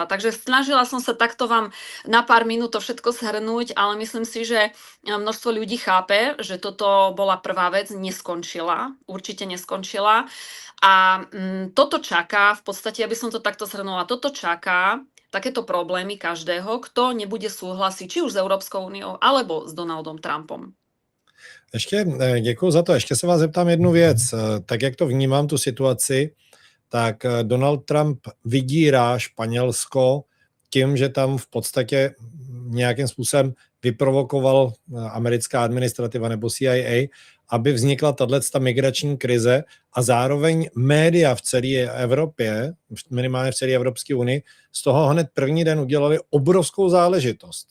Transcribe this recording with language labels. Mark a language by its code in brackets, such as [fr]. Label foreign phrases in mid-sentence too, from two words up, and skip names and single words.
[sk] Takže snažila som sa takto vám na pár minút to všetko zhrnúť, ale myslím si, že množstvo ľudí chápe, že toto bola prvá vec, neskončila, určite neskončila. A toto čaká, v podstate, aby som to takto zhrnula, toto čaká takéto problémy každého, kto nebude súhlasiť či už s Európskou úniou, alebo s Donaldom Trumpom. [cs] Ještě děkuji za to. Ještě se vás zeptám jednu věc. Tak, jak to vnímám, tu situaci, tak Donald Trump vydírá Španělsko tím, že tam v podstatě nějakým způsobem vyprovokoval americká administrativa nebo CIA, aby vznikla tato migrační krize a zároveň média v celé Evropě, minimálně v celé Evropské unii, z toho hned první den udělali obrovskou záležitost.